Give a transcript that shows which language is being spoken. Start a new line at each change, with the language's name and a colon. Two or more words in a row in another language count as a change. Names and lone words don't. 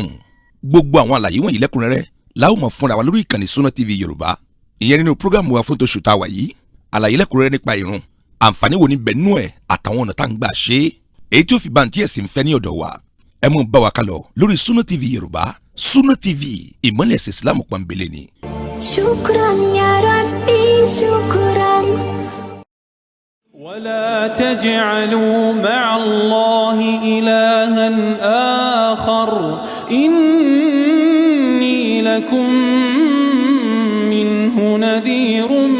Yoruba: Gbogbo àwọn àlàyé wọ̀nyí lẹ́kùnrẹ́rẹ́ la ó mọ̀ fúnra wa lórí ìkànnì Sunna TV Yorùbá. Ìyẹn nínú prógámù wa fún tóṣù tá a wà yìí, àlàyé lẹ́kùnrẹ́rẹ́ nípa ìrun, àǹfààní wo ni bẹ nínú ẹ̀ àtàwọn ọ̀nà tá ń gbà ṣe é, èyí tí ó fi bàǹtí ẹ̀sìn fẹ́ ní ọ̀dọ̀ wa. Ẹ mú bá wa kálọ lórí Sunna TV Yorùbá. Sunna TV, ìmọ́lẹ̀ ẹ̀sìn Islam pọ́nbélé ni.
Arabic: شكرا يا ربي، شكرا. ولا تجعلوا مع الله إلها آخر إني لكم منه نذير